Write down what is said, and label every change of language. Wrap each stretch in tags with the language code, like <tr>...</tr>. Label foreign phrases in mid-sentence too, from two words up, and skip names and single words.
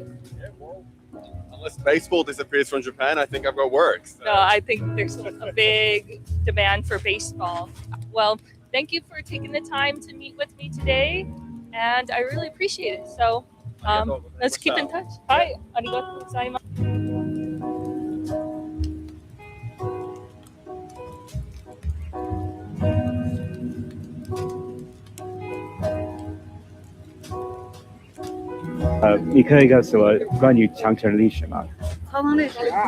<en>Yeah, well, unless baseball disappears from Japan, I think I've got work. So. No, I think there's a big demand for baseball. Well, thank you for taking the time to meet with me today, and I really appreciate it. So let's keep in touch. Hi,</en> <ja>ありがとうございます.</ja> <zh>你可以告诉我关于长城历史吗？长城历史啊，</zh>